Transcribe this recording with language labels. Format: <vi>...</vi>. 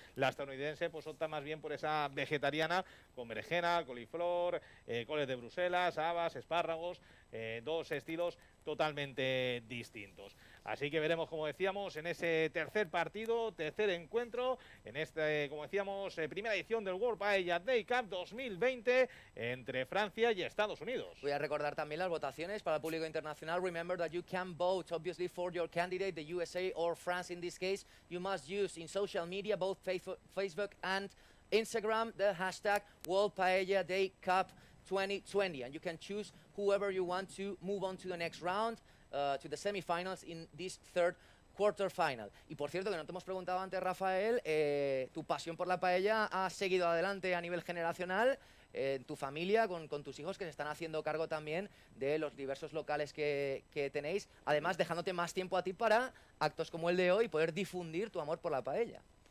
<es>La estadounidense pues opta más bien por esa vegetariana con berenjena, coliflor, coles de Bruselas, habas, espárragos, dos estilos totalmente distintos. Así que veremos, como decíamos, en ese tercer partido, tercer encuentro, en este, como decíamos, primera edición del World Paella Day Cup 2020 entre Francia y Estados Unidos. Voy a recordar también las votaciones para el público internacional.</es> <en>Remember that you can vote, obviously, for your candidate, the USA or France in this case. You must use in social media, both Facebook and Instagram, the hashtag World Paella Day Cup 2020. And you can choose whoever you want to move on to the next round, to the semifinals in this third quarterfinal.</en> <es>Y por cierto, que no te hemos preguntado antes, Rafael, tu pasión por la paella ha seguido adelante a nivel generacional, en tu familia, con tus hijos que se están haciendo cargo también de los diversos locales que tenéis, además dejándote más tiempo a ti para actos como el de hoy, poder difundir tu amor por la paella.</es>